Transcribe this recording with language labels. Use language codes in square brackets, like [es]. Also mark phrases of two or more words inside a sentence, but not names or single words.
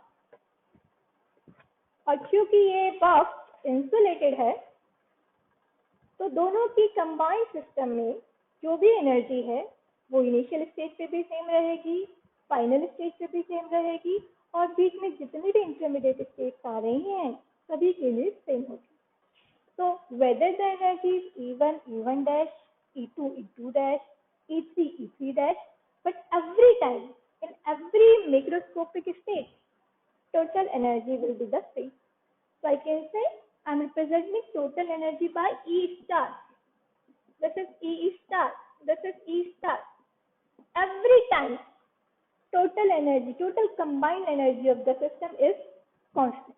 [hi] और क्योंकि ये [en] box insulated [hi] है तो दोनों की [en] combined system [hi] में जो भी एनर्जी है वो [en] initial stage [hi] पे भी सेम रहेगी, [en] final stage [hi] पे भी सेम रहेगी, और बीच में जितनी भी [en] intermediate states [hi] आ रही हैं सभी के लिए सेम होगी। [en] So whether the energy is E1, E1 dash, E2, E2 dash, E3, E3 dash, but every time, in every macroscopic state, total energy will be the same. So I can say I am representing total energy by E star. This is E star. This is E star. Every time, total energy, total combined energy of the system is constant.